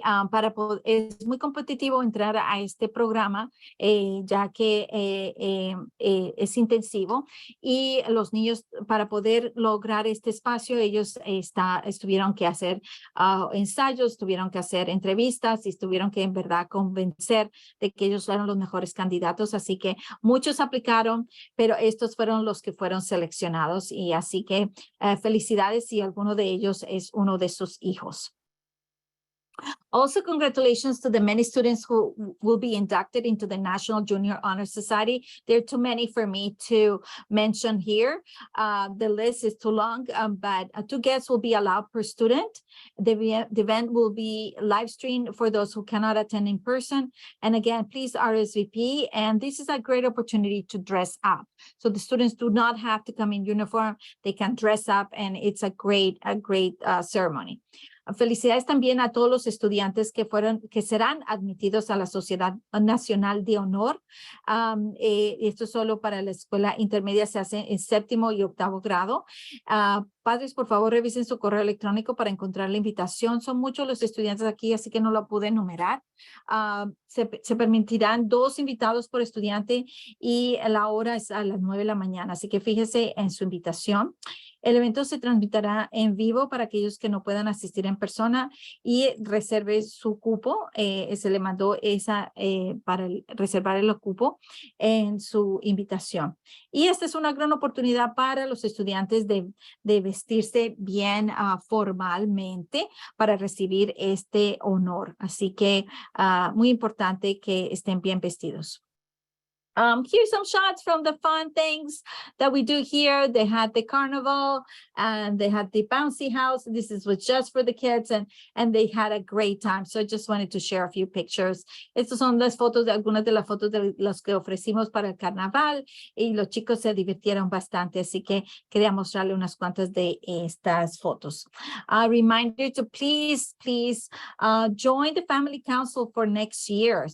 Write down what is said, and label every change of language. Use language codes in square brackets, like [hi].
[es] Para poder, es muy competitivo entrar a este programa, ya que es intensivo, y los niños, para poder lograr este espacio, ellos estuvieron que hacer ensayos, tuvieron que hacer entrevistas y tuvieron que en verdad convencer de que ellos eran los mejores candidatos. Así que muchos aplicaron, pero estos fueron los que fueron seleccionados, y así que felicidades si alguno de ellos es uno de sus hijos. [en] Also, congratulations to the many students who will be inducted into the National Junior Honor Society. There are too many for me to mention here. The list is too long, but 2 guests will be allowed per student. The event will be live streamed for those who cannot attend in person. And again, please RSVP. And this is a great opportunity to dress up. So the students do not have to come in uniform. They can dress up, and it's a great ceremony. [es] Felicidades también a todos los estudiantes que serán admitidos a la Sociedad Nacional de Honor. Esto es solo para la escuela intermedia, se hace en 7º y 8º grado. Padres, por favor, revisen su correo electrónico para encontrar la invitación. Son muchos los estudiantes aquí, así que no lo pude enumerar. Se permitirán 2 invitados por estudiante, y la hora es a las 9 de la mañana, así que fíjese en su invitación. El evento se transmitirá en vivo para aquellos que no puedan asistir en persona, y reserve su cupo. Se le mandó para reservar el cupo en su invitación. Y esta es una gran oportunidad para los estudiantes de vestirse bien formalmente para recibir este honor. Así que muy importante que estén bien vestidos. [en] Here's some shots from the fun things that we do here. They had the carnival, and they had the bouncy house. This was just for the kids, and they had a great time. So I just wanted to share a few pictures. [es] Estas son algunas de las fotos de los que ofrecimos para el carnaval, y los chicos se divirtieron bastante. Así que quería mostrarle unas cuantas de estas fotos. [en] A reminder to please join the Family Council for next year.